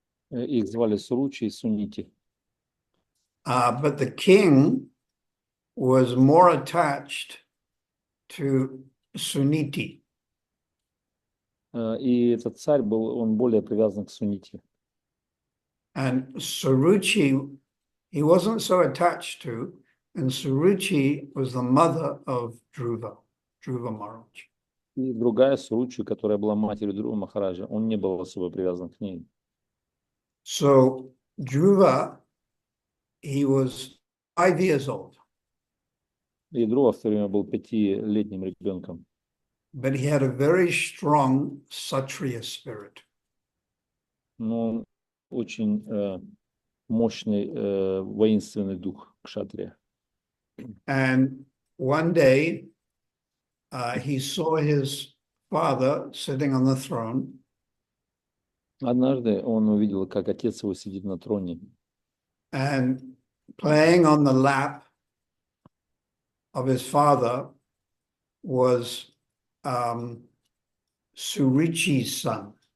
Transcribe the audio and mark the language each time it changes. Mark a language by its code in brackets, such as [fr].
[ru] Их звали Суручи и Сунити. [en] But the king was more attached to Suniti. [ru] И этот царь он более привязан к Сунити. [en] And Suruchi, he wasn't so attached to, and Suruchi was the mother of Dhruva Maharaj. [ru] И другая Суручи, которая была матерью Dhruva Махараджа, он не был особо привязан к ней. [en] So Dhruva, he was 5 years old. [ru] И Dhruva в то время был 5-летним ребенком. [en] But he had a very strong Kshatriya spirit. [ru] Но он очень мощный воинственный дух кшатрия. [en] And one day, he saw his father sitting on the throne. [ru] Однажды он увидел, как отец его сидит на троне. [en] And playing on the lap of his father was Surichi's son.